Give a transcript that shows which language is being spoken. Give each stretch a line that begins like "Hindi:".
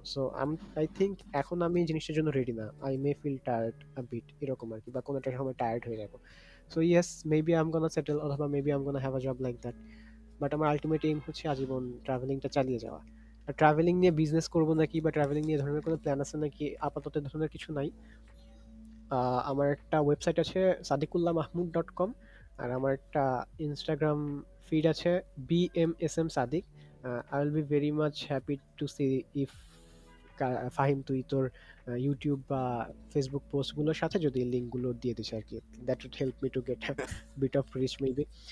Bangla: So I think এখন আমি এই জিনিসটার জন্য রেডি না,
English: I may feel tired a bit,
Bangla: এরকম আর কি, বা কোনো একটা সময় টায়ার্ড হয়ে যাবো।
English: So yes, maybe I am gonna settle, অথবা maybe I am gonna have a job like that.
Bangla: But আমার আলটিমেট এইম হচ্ছে আজীবন ট্রাভেলিংটা চালিয়ে যাওয়া। আর ট্রাভেলিং নিয়ে বিজনেস করবো নাকি বা ট্রাভেলিং নিয়ে ধরনের কোনো প্ল্যান আছে নাকি, আপাতত এ ধরনের কিছু নাই। আমার একটা ওয়েবসাইট আছে sadiqullahmahmood.com, আর আমার একটা ইনস্টাগ্রাম ফিড আছে BMSM Sadiq.
English: I will be very much happy to see if
Bangla: Fahim তুই তোর ইউটিউব বা ফেসবুক পোস্টগুলোর সাথে যদি লিঙ্কগুলো দিয়ে দিস আর কি,
English: That would help me to get bit of reach maybe.